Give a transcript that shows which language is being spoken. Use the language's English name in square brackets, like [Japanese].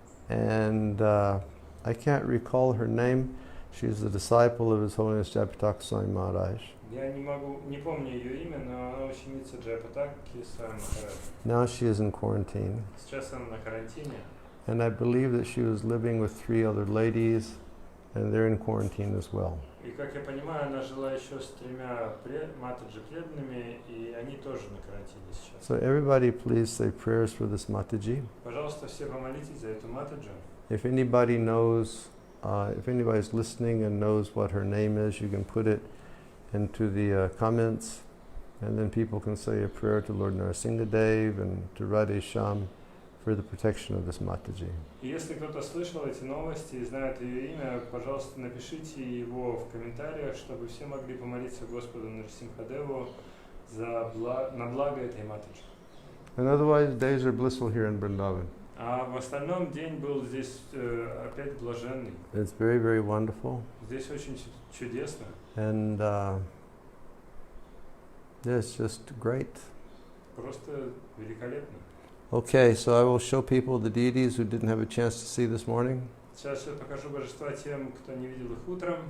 [English] And I can't recall her name. She's a disciple of His Holiness Jayapataka Swami Maharaj. [Russian] Я не помню ее имя, но она ученица Джайапатаки Свами Махараджа. [English] Now she is in quarantine. [Russian] Сейчас она на карантине. [English] And I believe that she was living with 3 other ladies, and they're in quarantine as well. [Russian] И, как я понимаю, она жила еще с 3 матаджи преданными, и они тоже на карантине сейчас. [English] So everybody please say prayers for this Mataji. [Russian] Пожалуйста, все помолитесь за эту матаджу. [English] If anybody knows, if anybody's listening and knows what her name is, you can put it into the comments, and then people can say a prayer to Lord Narasimhadev and to Radhe Shyam for the protection of this Mataji. [Russian] И если кто-то слышал эти новости и знает ее имя, пожалуйста, напишите его в комментариях, чтобы все могли помолиться Господу Нарасимхадеву на благо этой матаджи. [English] And otherwise, days are blissful here in Vrindavan. [Russian] А в остальном день был здесь опять блаженный. [English] It's very, very wonderful. [Russian] Здесь очень чудесно. [English] And it's just great. [Russian] Просто великолепно. [English] Okay, so I will show people the deities who didn't have a chance to see this morning. [Russian] Сейчас я покажу божества тем, кто не видел их утром.